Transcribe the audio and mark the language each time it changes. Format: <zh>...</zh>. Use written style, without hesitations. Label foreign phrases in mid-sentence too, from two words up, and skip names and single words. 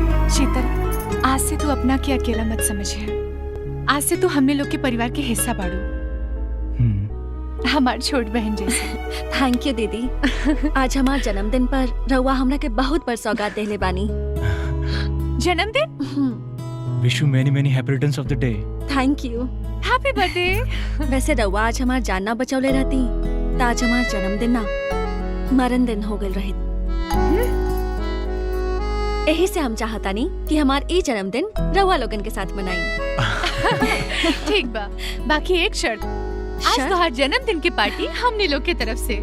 <bho>शीतल, आज से तू अपना के अकेला मत समझिए। आज से तू हमने लोग के परिवार के हिस्सा बाड़ू, हमार छोट बहन जैसे।</bho> <en>thank you दीदी।</en> <bho>आज हमार जन्मदिन पर रउआ हमरा के बहुत बड़ सौगात देले बानी। जन्मदिन?</bho> <en>wish you many many happy returns of the day. thank you. happy birthday.</en> <bho>वैसे रउआ आज हमार जान ना बचौले रहती तो आज हमार जन्मदिन ना मरण दिन हो गल रही। यही से हम चाहतानी कि हमार ई जन्मदिन रउआ लोगन के साथ मनाई। ठीक बा, बाकी एक शर्त, आज तो हर जन्मदिन की पार्टी हमने लोग की तरफ से।</bho>